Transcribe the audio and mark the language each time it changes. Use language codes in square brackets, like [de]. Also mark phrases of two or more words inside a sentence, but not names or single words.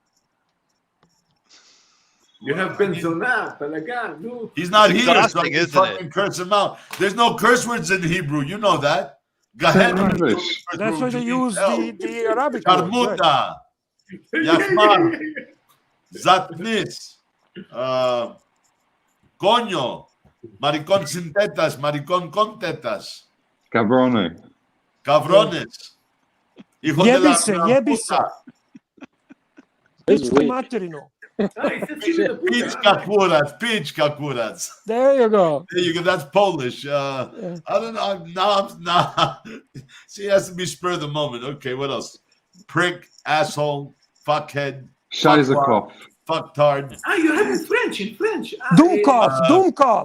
[en] You have benzona, talaga, dude. He's not It's here, so I exhausting, can isn't fucking it? curse him out. There's no curse words in Hebrew. You know that. Gahen. English. That's why they use the Arabic word. Right? [ar] Sharmuta, Yafmar, Zatnis, [es] Coño, Maricón sin tetas, Maricón con tetas, Cabrone. Cabrones, Hijo de la [sr] Jebice, [es] gran [sr] jebice. [es] puta, [sr] Pička materino. Pička kurac, Pička kurac. [en] There you go. There you go. That's Polish. I don't know. Now, see, it has to be spur of the moment. Okay, what else? Prick, asshole, fuckhead, Scheizekopf. fucktard. Ah, you have in French, Doomkopf, Doomkopf.